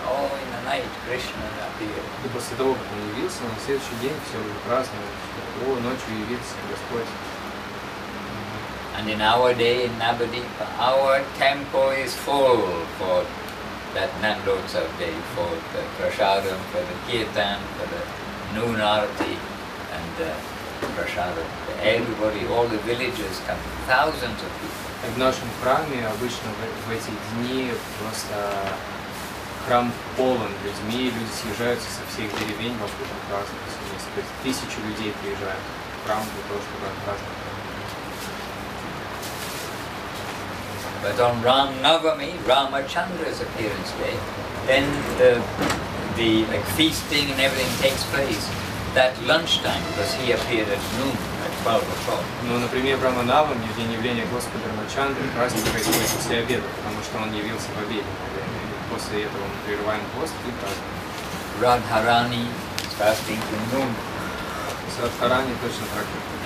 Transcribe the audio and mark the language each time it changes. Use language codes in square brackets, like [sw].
[en] Oh, in the night Krishna appeared. [ru] И после того, как он явился, на следующий день все уже праздновали, что о, ночью явился Господь. [en] And in our day in Navadvipa, our temple is full for that Nandotsav day, for the prasadam, for the kirtan, for the noon arati, and the prasadam. Everybody, all the villagers come, thousands of people. [ru] В нашем храме обычно в эти дни просто храм полон людьми, люди съезжаются со всех деревень вокруг праздновать вместе. То есть 1000 людей приезжают в храм для того, чтобы праздновать. [en] But on Ram Navami, Ramachandra's appearance day, then the feasting and everything takes place. That lunchtime, because he appeared at noon, at 12 o'clock. [ru] Но, например, в Раманаваме, в день явления Господа Рамачандры, праздник происходит после обеда, потому что он явился в обед. После этого мы прерываем пост и празднуем. [en] Radharani is fasting till noon. [ru] С Радхарани точно так же.